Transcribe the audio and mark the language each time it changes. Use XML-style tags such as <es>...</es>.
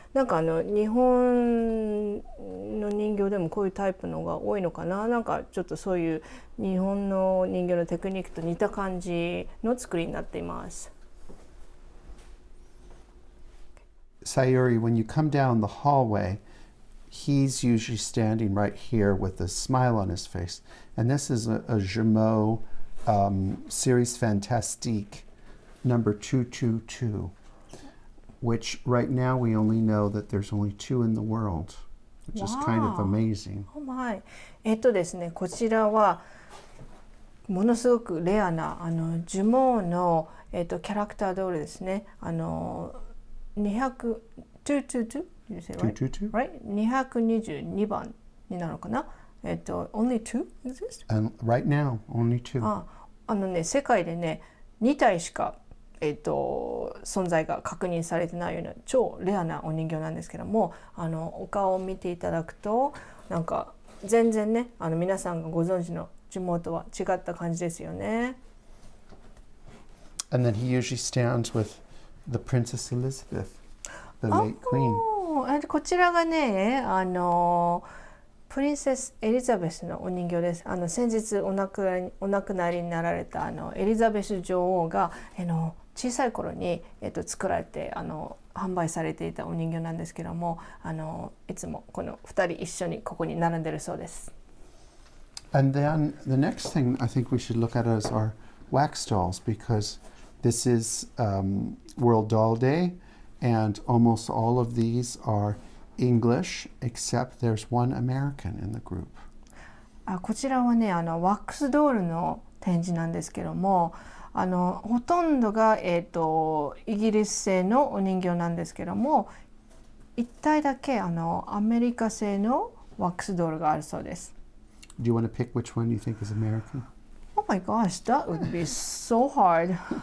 <ja>なんか日本の人形でもこういうタイプのが多いのかな。なんかちょっとそういう日本の人形のテクニックと似た感じの作りになっています。</ja> <en>Sayuri, when you come down the hallway, he's usually standing right here with a smile on his face. And this is a Jumeau Series Fantastique number 222, which right now we only know that there's only 2 in the world, which is kind of amazing. Oh my.</en> <ja>ですね、こちらはものすごくレアなジュモーの、キャラクタードールですね。</ja> <en>222 Did you say right? 222? Right?</en> <ja>222番になるのかな。</ja> <en>Only 2 exist? And right now, only 2.</en> <ja>ね、世界でね、2体しか、存在が確認されてないような超レアなお人形なんですけども、お顔を見ていただくと、なんか全然ね、皆さんがご存知のジュモーとは違った感じですよね。</ja> <en>And then he usually stands with the Princess Elizabeth, the late queen.</en> <ja>こちらがね、プリンセスエリザベスのお人形です。先日お亡くなりになられたエリザベス女王が小さい頃に、作られて販売されていたお人形なんですけども、いつもこの2人一緒にここに並んでるそうです。</ja> <en>And then the next thing I think we should look at is our wax dolls, because this is World Doll Day, and almost all of these are English, except there's one American in the group.</en> <ja>こちらはね、ワックスドールの展示なんですけども、ほとんどが、イギリス製のお人形なんですけども、1体だけアメリカ製のワックスドールがあるそうです。</ja> <en>Do you want to pick which one you think is American? Oh my gosh, that would be so hard.</en>